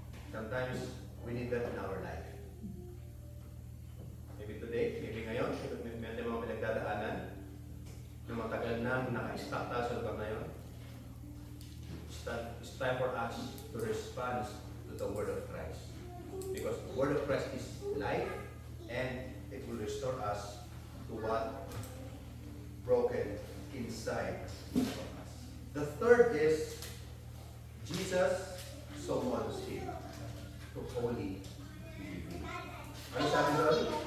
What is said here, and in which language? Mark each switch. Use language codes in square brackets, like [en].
[en] Sometimes, we need that in our life. Maybe today, [tl] maybe ngayon, may mga pinagdadaanan na matagal na naka-stuck tayo sa lugar na yun. [en] It's time for us to respond to the Word of Christ. Because the Word of Christ is life and it will restore us to what broken inside of us. The third is Jesus summons him to holy living. [tl] Ano sabi doon?